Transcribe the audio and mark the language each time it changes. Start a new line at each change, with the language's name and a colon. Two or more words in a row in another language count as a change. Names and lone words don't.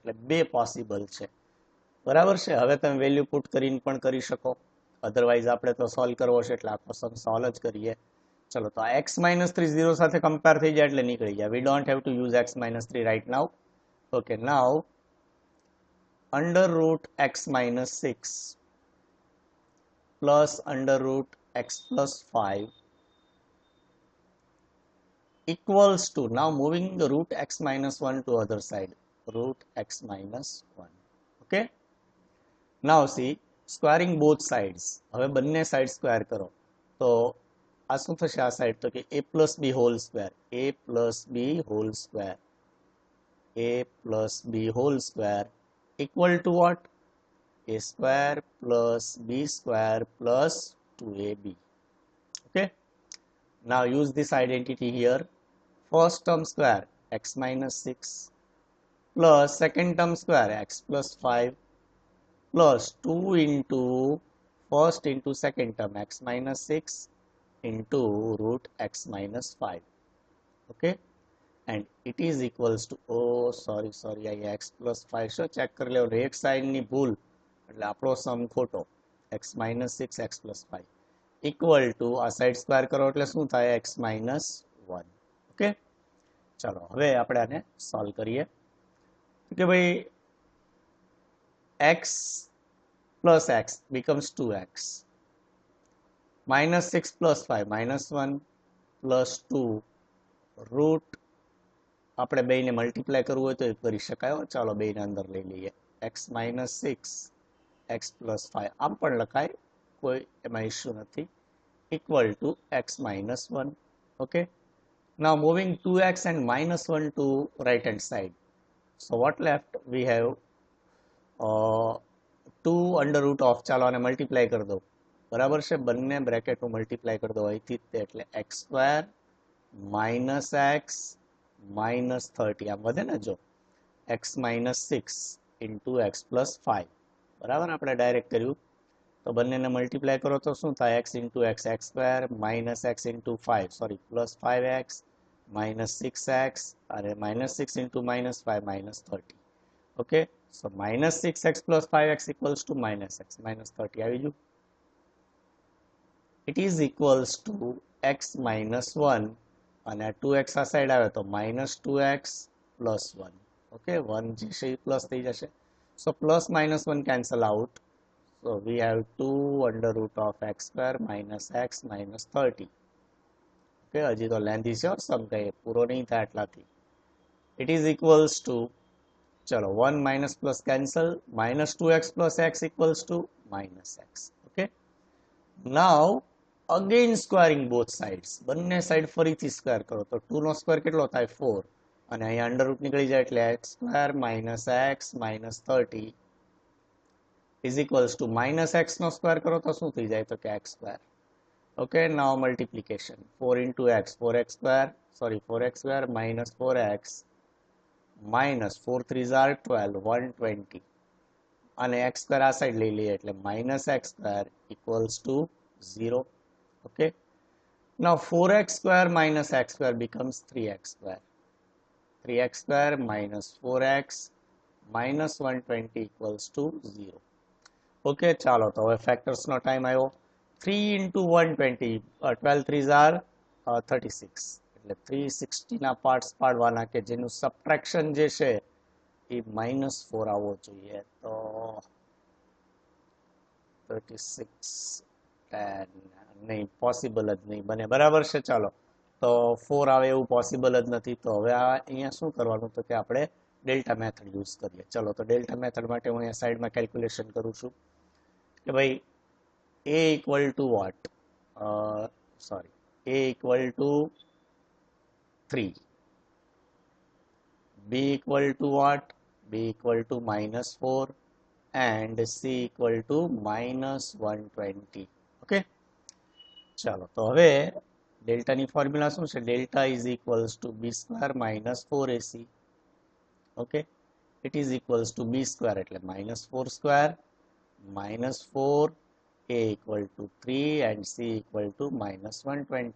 Gujarati: એટલે બે પોસિબલ છે, બરાબર છે. હવે તમે
English: value put
Gujarati: કરીને પણ કરી શકો, અધરવાઇઝ આપણે તો સોલ્વ કરવો છે એટલે આખો
English: sum solve
Gujarati: જ કરીએ. ચલો તો આ x-3 0 સાથે કમ્પેર થઈ જાય એટલે નીકળી જાય.
English: We don't have to use x-3 right now. Okay, now under root x-6 plus under root x plus 5 equals to, now moving the root x minus 1 to other side, root x minus 1. Okay, now see, squaring both sides.
Gujarati: હવે બંને
English: side square
Gujarati: કરો તો આ શું થશે? આ સાઈડ તો કે
English: a plus b whole square, a plus b whole square, a plus b whole square equal to what? A square plus b square plus 2ab. Okay, now use this identity here. First term square x minus 6 plus second term square x plus 5 plus 2 into first into second term x minus 6 into root x minus 5. Okay, and it is equals to, oh sorry
Gujarati: અહીંયા
English: x plus 5
Gujarati: શું ચેક કરી લેવું, એક સાઈડની ભૂલ એટલે આપણો સમ ખોટો.
English: x minus 6 x plus 5 equal to,
Gujarati: આ સાઈડ સ્ક્વેર કરો એટલે શું થાય?
English: x minus 1. ઓકે,
Gujarati: ચાલો હવે આપણે આને સોલ્વ કરીએ કે ભાઈ
English: x plus x becomes 2x, minus 6 plus 5 minus 1 plus 2 root,
Gujarati: આપણે બેને મલ્ટીપ્લાય કરવું હોય તો એ કરી શકાય. ચાલો બેને અંદર લઈ લઈએ.
English: x minus 6 x plus 5
Gujarati: આમ પણ લખાય, કોઈ એમાં ઇશ્યુ નથી,
English: equal to x minus 1. Okay, now moving 2x and minus 1 to right hand side, so what left? We have 2 under root of,
Gujarati: ચાલો આને મલ્ટીપ્લાય કરી દો, બરાબર છે. બંને બ્રેકેટનું મલ્ટીપ્લાય કરી દો અહીંથી એટલે
English: x square minus x minus 30,
Gujarati: આમ વધે ને જો,
English: x minus 6 into x plus 5,
Gujarati: બરાબર. આપણે ડાયરેક્ટ કર્યું તો બંનેને મલ્ટીપ્લાય કરો તો શું થાય?
English: x into x x square minus x into 5, sorry plus 5x minus 6x અને minus 6 into minus 5 minus 30. Okay, so minus 6x plus 5x equals to minus x minus 30
Gujarati: આવી ગયું.
English: It is equals to x minus 1
Gujarati: અને 2x આ સાઈડ આવે તો
English: minus 2x plus 1.
Gujarati: Okay, 1 જે છે એ પ્લસ થઈ જશે.
English: So plus minus 1 cancel out. So we have 2 under root of x square minus x minus 30.
Gujarati: Okay, હજી તો લેન્ધી છે સમ, કઈ પૂરો નહીં થાય એટલાથી.
English: It is equals to, ચલો 1 minus plus cancel, minus 2x plus x equals to minus x. Okay, now again squaring both sides,
Gujarati: બંને સાઈડ ફરીથી સ્ક્વેર કરો તો 2 નો સ્ક્વેર કેટલો થાય? 4, અને અહીંયા
English: under root
Gujarati: નીકળી જાય એટલે
English: x square minus x minus 30 is equals to minus x
Gujarati: નો સ્ક્વેર કરો તો શું થઈ જાય? તો કે
English: x square. Okay, now multiplication, 4 into x, 4x square, sorry 4x square minus 4x minus 4 3s are 12, 120,
Gujarati: અને
English: x square
Gujarati: આ સાઈડ લઈ લઈએ એટલે
English: minus x square equals to 0. Okay, now 4x square minus x square becomes 3x square, 3x square minus 4x minus 120 equals to 0.
Gujarati: Okay, ચાલો તો હવે ફેક્ટર્સ નો ટાઈમ આવ્યો.
English: 3 into 120, 12 3s are 36,
Gujarati: એટલે 360 ના પાર્ટ્સ પાડવાના કે જેનું સબટ્રેક્શન જે છે એ -4 આવવો જોઈએ. તો 36 10 નહીં, પોસિબલ જ નહીં બને, બરાબર છે. ચાલો તો 4 આવે એવું પોસિબલ જ નથી. તો હવે આ અહીંયા શું કરવાનું તો કે આપણે
English: delta method use
Gujarati: કરીએ. ચલો તો
English: delta method
Gujarati: માટે હું અહીંયા સાઈડમાં કેલ્ક્યુલેશન કરું છું કે ભાઈ
English: a equal to what? Sorry, a equal to 3, b equal to what? b equal to -4 and c equal to -120.
Gujarati: Okay, ચાલો તો હવે ડેલ્ટાની ફોર્મ્યુલા શું છે?
English: ડેલ્ટા is equals to b square minus 4ac. Okay, it is equals to b square એટલે -4 square -4 a equal to 3 and c equal to -120.